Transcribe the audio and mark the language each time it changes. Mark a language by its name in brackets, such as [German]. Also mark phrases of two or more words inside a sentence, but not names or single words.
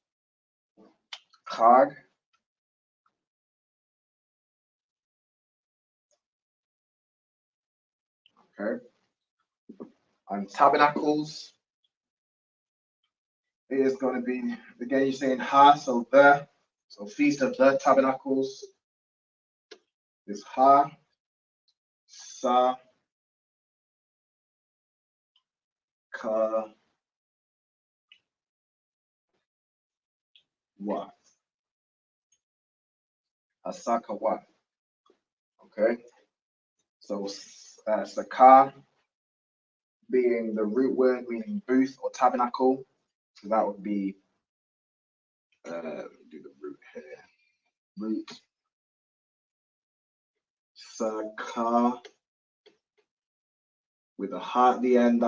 [English] Chag. Okay. And tabernacles is going to be, again, you're saying ha, so the. So Feast of the Tabernacles is ha, sa, ka, wa. Asaka wa. Okay. So saka being the root word meaning booth or tabernacle. So that would be, do the root here. Root. Saka with a ha at the end.